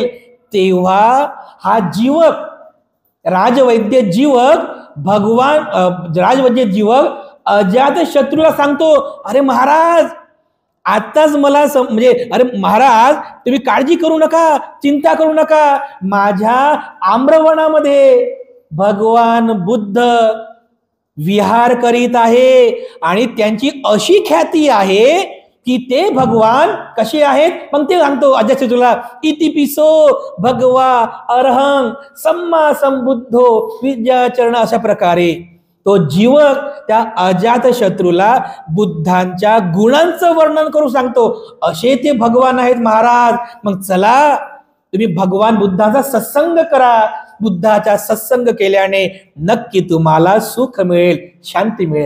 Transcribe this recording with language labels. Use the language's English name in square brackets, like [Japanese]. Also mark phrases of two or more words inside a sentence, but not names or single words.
[Marathi] तेव्हा हा जीवक, राजवैद्य जीवक, भगवान राजवैद्य जीवक अजातशत्रूला सांगतो, अरे महाराज, आताच मला म्हणजे अरे महाराज, तुम्ही काळजी करू नका, चिंता करू नका. माझ्या आम्रवनामध्ये भगवान बुद्ध विहार करीत आहे आणि त्यांची अशी ख्याती आहे की ते भगवान कसे आहेत. मग ते सांगतो अजातशत्रूला, [Pali] इतिपिसो भगवा अर्हंग सम्मा संबुद्धो विद्याचरण. [Marathi] अशा प्रकारे तो जीवक त्या अजातशत्रूला बुद्धांच्या गुणांचं वर्णन करून सांगतो, असे ते भगवान आहेत महाराज. मग चला, तुम्ही भगवान बुद्धाचा सत्संग करा. बुद्धाचा सत्संग केल्याने नक्की तुम्हाला सुख मिळेल, शांती मिळेल.